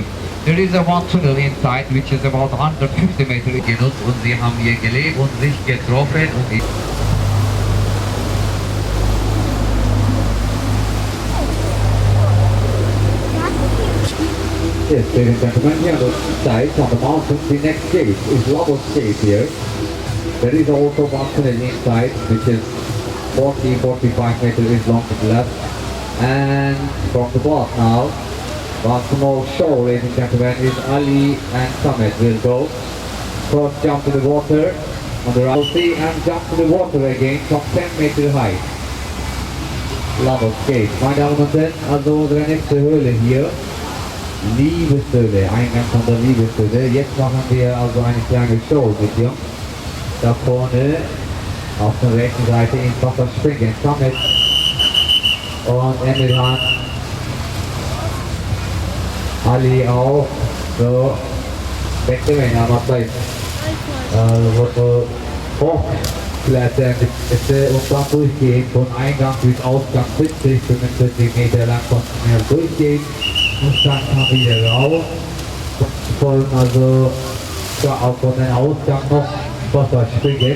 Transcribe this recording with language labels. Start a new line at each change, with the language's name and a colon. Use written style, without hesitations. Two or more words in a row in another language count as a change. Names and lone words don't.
English: There is a one tunnel inside which is about 150 meters
German: genutzt und sie haben hier gelebt und sich getroffen und
English: Yes, ladies and gentlemen, here on the side on the mountain, the next cave is Lava's Cave here. There is also one tunnel inside which is 40-45 meters is long to the left. And from the boat now, one small show, ladies and gentlemen, is Ali and Samet will go. First jump to the water on the right, see, and jump to the water again from 10 meters height. Lava's Cave.
German: Meine Damen und Herren, also unsere nächste Höhle hier. Liebeshöhle, Eingang von der Liebeshöhle. Jetzt machen wir also eine kleine Show mit dir. Da vorne auf der rechten Seite ins Wasser springen. Samet und Emirhan. Ali auch. So.
Turkish: Beklemeyin anlatayım.
German: Bunu hochklettern bitte und dann durchgehen. Von Eingang bis Ausgang 70, 45 Meter lang kontinuierlich durchgehen. Und dann kann wieder raus. Folgen also auch von den Ausgang noch Wasser springen.